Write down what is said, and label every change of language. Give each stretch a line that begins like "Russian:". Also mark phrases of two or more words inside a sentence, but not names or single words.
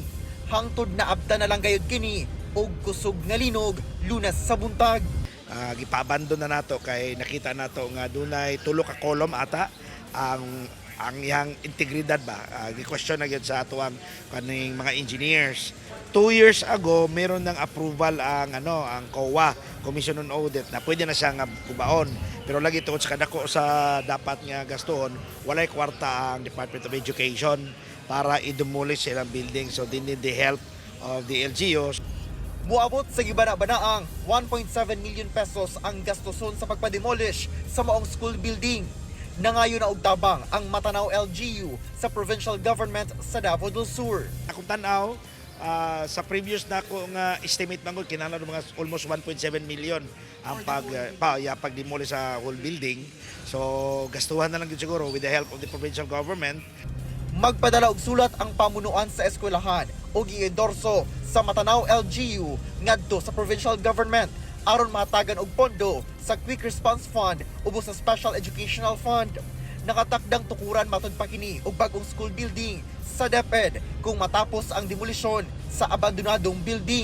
Cebuano: Hangtod na abta na lang gayud kini og kusog nga linog Lunes sa buntag. Gipabandon na nato kay nakita nato nga dunay tulo ka kolom ata ang iyang integridad ba. Gi-question na gyud sa ato ang kaning mga engineers.
English: 2 years ago
Filipino: meron ng approval ang COA,
English: Commission on Audit,
Cebuano: na pwede na siya nga kubaon. Pero lagi tungod sa kadako sa dapat nga gastuhon, walay kwarta ang
English: Department of Education
Cebuano: para i-demolish silang building.
English: So they need the help of the LGUs.
Cebuano: Muabot sa gibana-banaang 1.7 million pesos ang gastuson sa pagpademolish sa maong
English: school building.
Cebuano: Nangayon na og tabang ang Matanao LGU sa provincial government sa Davao del Sur. Akong tanaw, sa previous na ko nga estimate man ko kinahanglan mga almost 1.7 million ang pag-demolish sa
English: whole building.
Cebuano: So gastuhan na lang yun siguro
English: with the help of the provincial government.
Cebuano: Magpadala og sulat ang pamunuan sa eskwelahan o gi-endorso sa Matanao LGU ngadto sa provincial government aron matagan og pondo sa
English: Quick Response Fund
Cebuano: ubos sa
English: Special Educational Fund.
Cebuano: Nakatakdang tukuran matud pa kini og bagong
English: school building
Cebuano: sa DepEd kung matapos ang demolisyon sa abandonadong building.